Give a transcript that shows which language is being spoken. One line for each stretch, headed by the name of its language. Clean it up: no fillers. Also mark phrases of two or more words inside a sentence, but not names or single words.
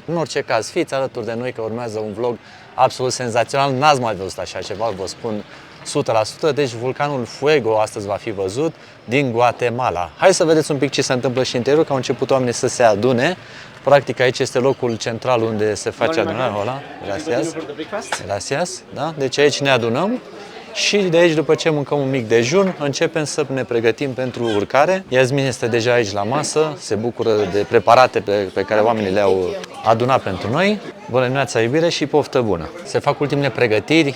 Romanian: În orice caz, fiți alături de noi că urmează un vlog absolut senzațional, n-ați mai văzut așa ceva, vă spun 100%, deci vulcanul Fuego astăzi va fi văzut din Guatemala. Hai să vedeți un pic ce se întâmplă și în interior, că au început oamenii să se adune. Practic aici este locul central unde se face adunarea.
Spanish: Hola, gracias. Gracias,
Romanian: da? Deci aici ne adunăm și de aici, după ce mâncăm un mic dejun, începem să ne pregătim pentru urcare. Iasmin este deja aici la masă, se bucură de preparate pe care oamenii le-au adunat pentru noi. Bună dimineața, iubire, și poftă bună! Se fac ultimele pregătiri.